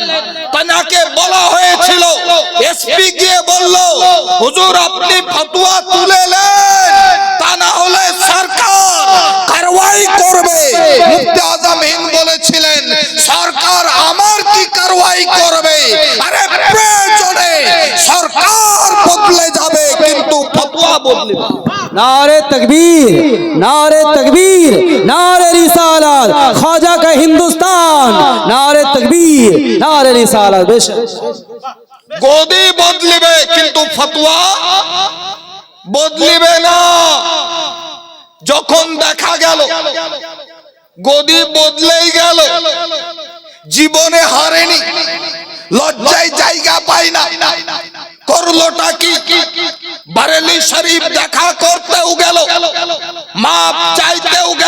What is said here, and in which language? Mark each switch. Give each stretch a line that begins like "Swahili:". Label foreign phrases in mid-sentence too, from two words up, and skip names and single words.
Bangla: তাকে বলা হয়েছিল, এসপি গিয়ে বলল হুজুর আপনি ফতোয়া তুলে নেন, তা না হলে সরকার কারওয়াই করবে। মুফতি আজম হিন্দ বলেছিলেন সরকার আমার কি কারওয়াই করবে, আরে প্রয়োজনে সরকার বদলে যাবে কিন্তু ফতোয়া বদলে না।
Hindi: नारे तकबीर, नारे तकबीर, नारे रिसालत, ख्वाजा का हिंदुस्तान, नारे तकबीर, नारे रिसालत। बेशक
Bangla: গদি বদলিবে কিন্তু ফতোয়া বদলিবে না। যখন দেখা গেল গদি বদলেই গেল, জীবনে হারেনি, লজ্জায় জায়গা পায় না, করলোটা কি, বারেলি শরীফ দেখা করতেও গেল, মাপ চাইতেও গেল।